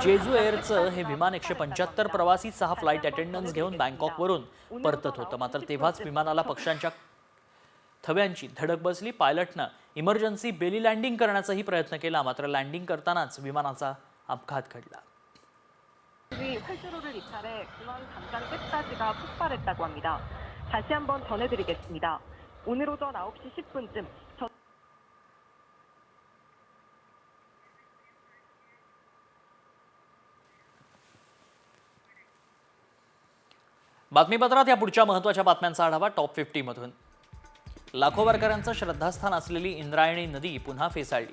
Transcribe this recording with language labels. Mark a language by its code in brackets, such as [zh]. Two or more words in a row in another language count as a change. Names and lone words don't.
[mr] जेजू एअरचं हे विमान 175 प्रवासी 6 [en] flight attendants [mr] घेऊन बँकॉकवरून परतत होतं। मात्र तेव्हाच विमानाला पक्ष्यांच्या थव्यांची धडक बसली। पायलटनं [en] emergency belly landing [mr] करण्याचाही प्रयत्न केला, मात्र लँडिंग करतानाच विमानाचा अपघात घडला। [ko] 활주로를 이탈해 중앙 담장 끝까지가 폭발했다고 합니다. 다시 한번 전해드리겠습니다. 오늘 오전 9시 10분쯤 [mr] बातमीपत्रात या पुढच्या महत्त्वाच्या बातम्यांचा आढावा टॉप 50 मधून। लाखो वारकऱ्यांचं श्रद्धास्थान असलेली इंद्रायणी नदी पुन्हा फेसाळली।